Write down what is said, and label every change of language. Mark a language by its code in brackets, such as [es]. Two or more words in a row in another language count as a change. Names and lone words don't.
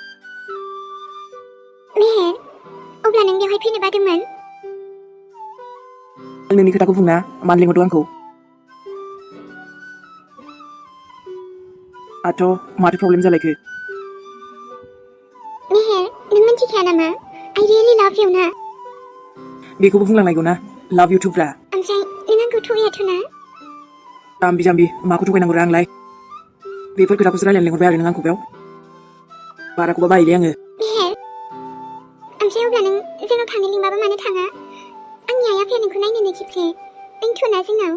[brx] मेहेर अब्ला नों बेवहाय फैनो बादोंमोन आं नोंनि खोथाखौ बुंना मानो लेंहरदों आंखौ आथ' माथो प्रब्लेम जालायखो मेहेर नों मिन्थिखाया नामा [en] I really love you [brx] ना बेखौबो बुंलांनायगौ ना [en] love you [brx] टुब्रा ओमफ्राय नों आंखौ थगायाथ' ना जाम्बि जाम्बि माखौ थगायनांगौ आंलाय बेफोर खोथाखौसो रायलायनो लेंहरबाय आरो नों आंखौ बेयाव बाराखौबा बायोलै आङो मेहेर ओमफ्राय अब्ला नों जोंनाव थांनो लिंबाबो मानो थाङा आंनि आइ आफाया नोंखौ नायनो खेबसे फैथ'ना जोंनाव